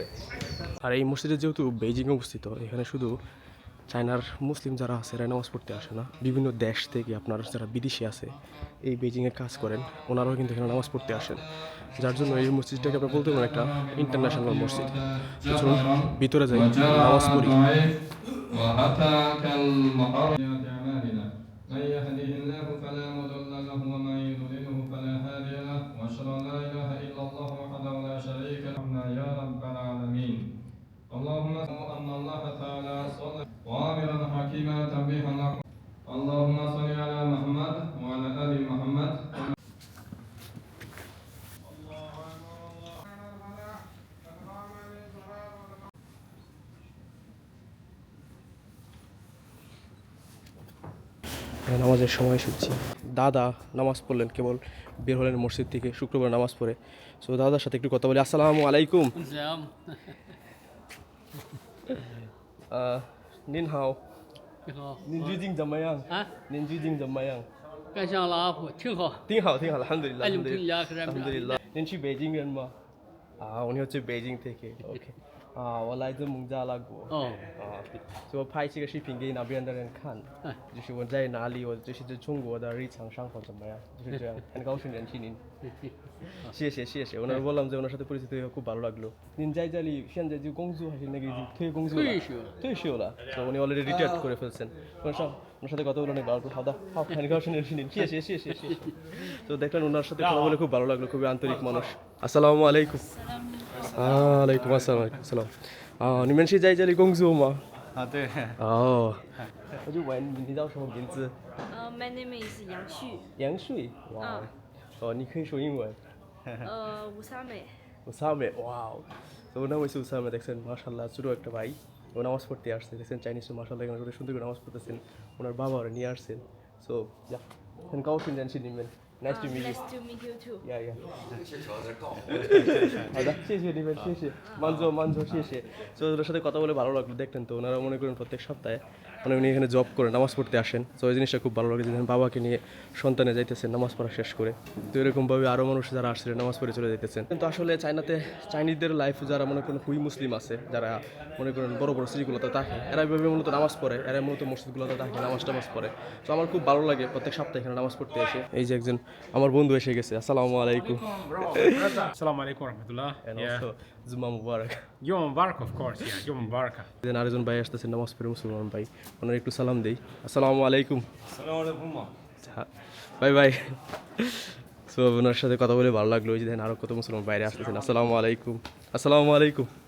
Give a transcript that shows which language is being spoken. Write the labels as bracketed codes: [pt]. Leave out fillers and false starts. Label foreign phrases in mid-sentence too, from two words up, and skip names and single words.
[bn] আর এই মসজিদে যেহেতু বেইজিংয়ে অবস্থিত, এখানে শুধু চায়নার মুসলিম যারা আছে এরা নামাজ পড়তে আসে না, বিভিন্ন দেশ থেকে আপনার যারা বিদেশি আছে এই বেইজিংয়ে কাজ করেন ওনারাও কিন্তু এখানে নামাজ পড়তে আসেন, যার জন্য এই মসজিদটাকে আমরা বলতে পারেন একটা ইন্টারন্যাশনাল মসজিদ। তো চলুন ভিতরে যাই, নামাজ পড়ি। [ar] من يهده الله فلا مضل له ومن يضلله فلا هادي له واشهد ان لا اله الا الله وحده لا شريك له يا رب العالمين اللهم ان الله تعالى صلى وامرا حكيما تنبيها لكم اللهم صل على محمد وعلى ال محمد. [bn] নামাজের সময় শুনছি দাদা নামাজ পড়লেন, কেবল বের হলেন মসজিদ থেকে শুক্রবার নামাজ পড়ে। সো দাদার সাথে একটু কথা বলি। [ar] السلام عليكم. [zh] 您好你好，您最近怎么样啊，您最近怎么样干上了啊，挺好。挺好挺好 আলহামদুলিল্লাহ [bn] আলহামদুলিল্লাহ আলহামদুলিল্লাহ। [zh] 您是北京人吗？啊， [bn] উনি হচ্ছে বেইজিং থেকে। ওকে [zh] 啊，我来自孟加拉国。哦，所以我拍这个视频给那边的人看，哎就是我在哪里，我就是在中国的日常生活怎么样，就是这样。很高兴认识您，谢谢谢谢。 [bn] ওনার বললাম যে ওনার সাথে পরিচিত হয়ে খুব ভালো লাগলো। [zh] 您在这里现在就工作还是那个已经退工作了？退休了。 [bn] তো উনি [en] already retired [bn] করে ফেলছেন। ওনার সাথে কথা বলে অনেক ভালো লাগলো। [zh] 好的，好，很高兴认识您，谢谢谢谢谢谢。 [bn] তো দেখলেন ওনার সাথে কথা বলে খুব ভালো লাগলো, খুবই আন্তরিক মানুষ। [ar] السلام عليكم. عليكم السلام عليكم السلام. [zh] 你们是在这里工作吗？啊，对，哦，我就问你叫什么名字？ [en] My name is [zh] 杨旭，杨穗。哇，哦，你可以说英文。吴三美。 [bn] উসামে, ওয়াও। তো ওর নাম হচ্ছে উসামে, দেখছেন মাশাআল্লাহ ছোটো একটা ভাই, ও নামাজ পড়তে আসছে, দেখছেন চাইনিজ মাশাআল্লাহ এখানে করে সুন্দর করে নামাজ পড়তেছেন, ওনার বাবা ওরা নিয়ে আসছেন। [en] so yeah, [zh] 很高兴认识你们 ， [en] nice to meet you。 Nice to meet you too。 [zh] 呀呀，好的，谢谢你们，谢谢，慢走，谢谢。 [bn] তো ওদের সাথে কথা বলে ভালো লাগলো, দেখলেন তো ওনারা মনে করেন প্রত্যেক সপ্তাহে মানে উনি এখানে জব করে নামাজ পড়তে আসেন। তো ওই জিনিসটা খুব ভালো লাগে যে বাবাকে নিয়ে সন্তানে যাইতেছেন নামাজ পড়া শেষ করে। তো এরকমভাবে আরও মানুষ যারা আসছিলেন নামাজ পড়ে চলে যেতেছেন। কিন্তু আসলে চাইনিজদের লাইফ যারা মনে করেন হুই মুসলিম আছে, যারা মনে করেন বড় বড় সিটিগুলোতে থাকে, এরা এইভাবে মূলত নামাজ পড়ে, এরা মূলত মসজিদগুলোতে থাকে নামাজ পড়ে। তো আমার খুব ভালো লাগে প্রত্যেক সপ্তাহে এখানে নামাজ পড়তে এসে। এই যে একজন আমার বন্ধু এসে গেছে, [ar] السلام عليكم. السلام عليكم ورحمة الله. [en] And Yeah. [ar] also جمعة مبارك. يوم مبارك, [en] of course. Yeah, [ar] يوم مبارك. [bn] দেন আরেকজন ভাই আসতেছেন নামাজ পড়ে, মুসলমান ভাই, ওনার একটু সালাম দেই। [ar] السلام عليكم. [en] bye bye. [bn] সো ওনার সাথে কথা বলে ভালো লাগলো। ওই যে দেখেন আরো কত মুসলমান বাইরে আসতেছেন। [ar] السلام عليكم, السلام عليكم.